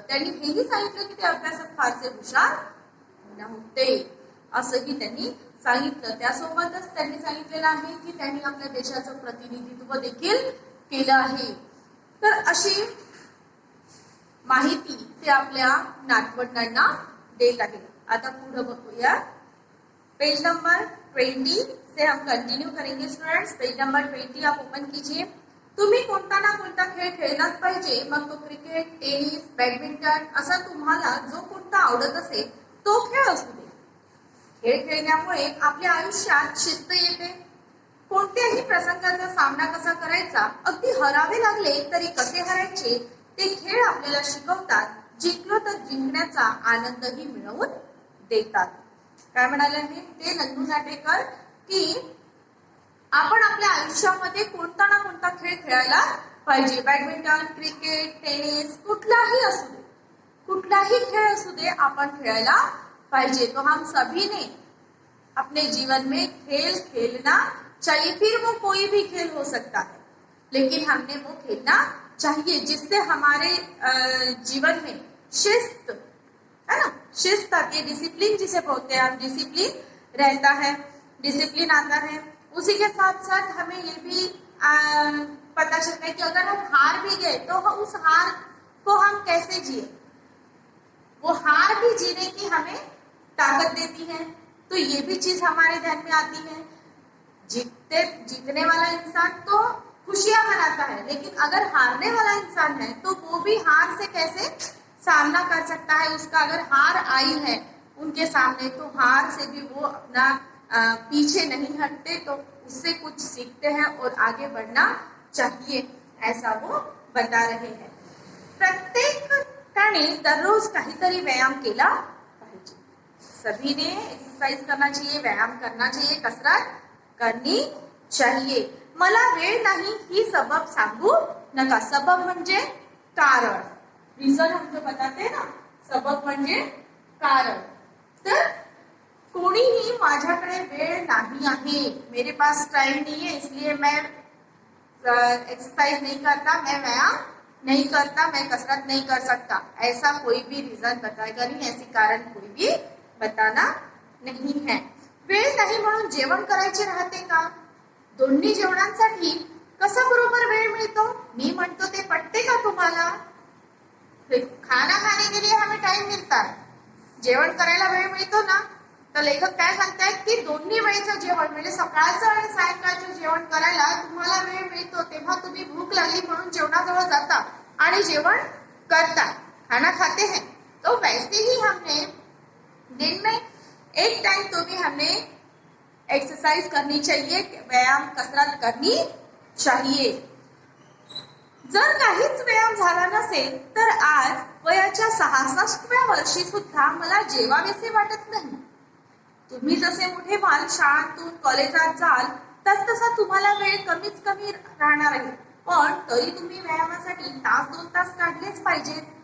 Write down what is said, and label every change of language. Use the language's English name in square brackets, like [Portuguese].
[Marathi] त्यांनी हेही सांगितलं की ते अभ्यासात फारसे हुशार नव्हते असंही त्यांनी सांगितलं. त्यासोबतच त्यांनी सांगितलेलं आहे की त्यांनी आपल्या देशाचं प्रतिनिधित्व देखील केलं आहे. तर अशी माहिती ते आपल्या नातवंडांना देत आहे. आता पुढे बघूया. [Hindi] पेज नंबर 20 से हम कंटिन्यू करेंगे स्टूडेंट्स. पेज नंबर 20 आप ओपन कीजिए. [Marathi] तुम्ही कोणता ना कोणता खेळ खेळलाच पाहिजे, मग तो क्रिकेट, टेनिस, बॅडमिंटन असा तुम्हाला जो कोणता आवडत असेल तो खेळ असू दे. खेळ खेळण्यामुळे आपल्या आयुष्यात शिस्त येते. कोणत्याही प्रसंगाचा सामना कसा करायचा, अगदी हरावे लागले तरी कसे हरायचे ते खेळ आपल्याला शिकवतात. जिंकलो तर जिंकण्याचा आनंदही मिळवून देतात. काय म्हणाले ते नंदू नाटेकर की आपण आपल्या आयुष्यामध्ये कोणता ना कोणता खेळ खेळायला पाहिजे. बॅडमिंटन, क्रिकेट, टेनिस, कुठलाही असू दे, कुठलाही खेळ असू दे, आपण खेळायला पाहिजे. [Hindi] तो हम सभी ने अपने जीवन में खेल खेलना चाहिए. फिर वो कोई भी खेल हो सकता है, लेकिन हमने वो खेलना चाहिए जिससे हमारे जीवन में शिस्त है ना, शिस्त आती है. डिसिप्लिन जिसे बोलते हैं हम, डिसिप्लिन रहता है, डिसिप्लिन आता है. उसी के साथ साथ हमें ये भी पता चलता है कि अगर हम हार भी गए तो उस हार को हम कैसे जिए, वो हार भी जीने की हमें ताकत देती है. तो ये भी चीज हमारे ध्यान में आती है. जीतने वाला इंसान तो खुशियां मनाता है, लेकिन अगर हारने वाला इंसान है तो वो भी हार से कैसे सामना कर सकता है. उसका अगर हार आई है उनके सामने तो हार से भी वो अपना पीछे नहीं हटते, तो उससे कुछ सीखते हैं और आगे बढ़ना चाहिए, ऐसा वो बता रहे हैं. [Marathi] प्रत्येकाने दररोज काहीतरी व्यायाम केला पाहिजे. [Hindi] सभी ने एक्सरसाइज करना चाहिए, व्यायाम करना चाहिए, कसरत करनी चाहिए. [Marathi] मला वेळ नाही ही सबब सांगू नका. सबब म्हणजे कारण, [Hindi] रिझन हमको बताते ना. [Marathi] सबब म्हणजे कारण. तर कोणीही माझ्याकडे वेळ नाही आहे, [Hindi] मेरे पास टाइम नहीं है इसलिए मैं एक्सरसाइज नहीं करता, मैं व्यायाम नहीं करता, मैं कसरत नहीं कर सकता, ऐसा कोई भी रीजन बताएगा नहीं, ऐसी कारण कोई भी बताना नहीं है. [Marathi] वेळ नाही म्हणून जेवण करायचे राहते का? दोन्ही जेवणांसाठी कसा बरोबर वेळ मिळतो? मी म्हणतो ते पटते का तुम्हाला? [Hindi] खाना खाने के लिए हमें टाइम मिलता है, [Marathi] जेवण करायला वेळ मिळतो ना. तर लेखक काय सांगतायत की दोन्ही वेळेचं जेवण म्हणजे सकाळचं आणि सायंकाळचं जेवण करायला तुम्हाला वेळ मिळतो, तेव्हा तुम्ही भूक लागली म्हणून जेवणाजवळ जाता आणि जेवण करता, [Hindi] खाना खाते हैं. तो वैसे ही हमने दिन में एक टाइम तो भी हमने एक्सरसाइज करनी चाहिए, व्यायाम कसरत करनी चाहिए. [Marathi] जर काहीच व्यायाम झाला नसेल तर आज वयाच्या 66व्या वर्षी सुद्धा मला जेवावेसे वाटत नाही. तुम्ही जसे मोठे व्हाल, शाळांतून कॉलेजात जाल, तसतसा तुम्हाला वेळ कमीच कमी राहणार आहे, पण तरी तुम्ही व्यायामासाठी तास 2 तास काढलेच पाहिजेत.